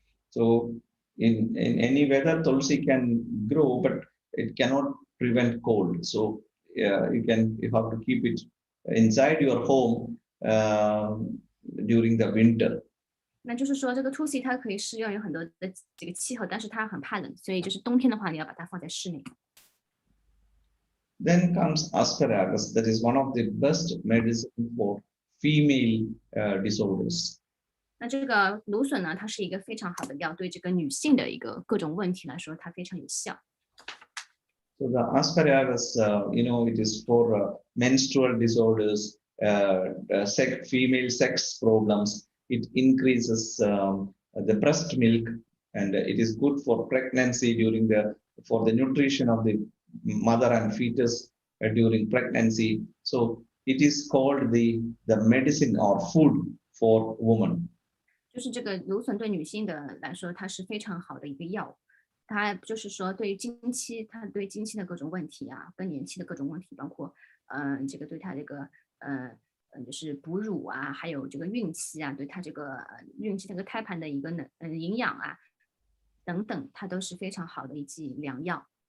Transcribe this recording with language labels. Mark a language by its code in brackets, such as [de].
[en] So in any weather, tulsi can grow, but it cannot prevent cold. So you have to keep it inside your home during the winter. [zh] 那就是说，这个 Tusi 它可以适用于很多的这个气候，但是它很怕冷，所以就是冬天的话，你要把它放在室内。 [en] Then comes asparagus, that is one of the best medicine for female disorders. [zh] 那这个芦笋呢，它是一个非常好的药，对这个女性的一个各种问题来说，它非常有效。 [en] So the asparagus, it is for menstrual disorders, female sex problems. It increases the breast milk, and it is good for pregnancy for the nutrition of the mother and fetus during pregnancy. So it is called the medicine or food for woman. [zh] 就是这个芦笋对女性的来说，它是非常好的一个药。它就是说，对于经期，它对经期的各种问题啊，更年期的各种问题，包括这个对它这个就是哺乳啊，还有这个孕期啊，对它这个孕期这个胎盘的一个营养啊等等，它都是非常好的一剂良药。